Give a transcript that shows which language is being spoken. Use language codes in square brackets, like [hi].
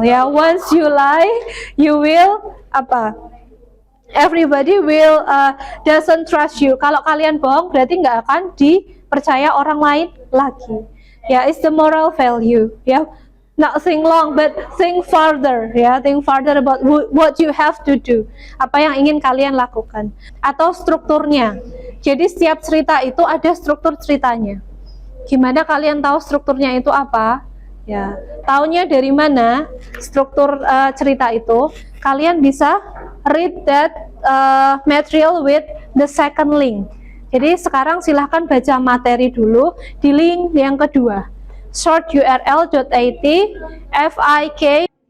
[en] Ya, once you lie, you will apa? Everybody will doesn't trust you. [id] Kalau kalian bohong, berarti nggak akan dipercaya orang lain lagi. [en] Ya, it's the moral value. Ya, not think long, but think farther. Ya, think farther about what you have to do. [id] Apa yang ingin kalian lakukan. Atau strukturnya. Jadi setiap cerita itu ada struktur ceritanya. Gimana kalian tahu strukturnya itu apa? Ya, taunya dari mana struktur cerita itu? Kalian bisa [en] read that material with the second link. [id] Jadi sekarang silahkan baca materi dulu di link yang kedua. shorturl.it FIK.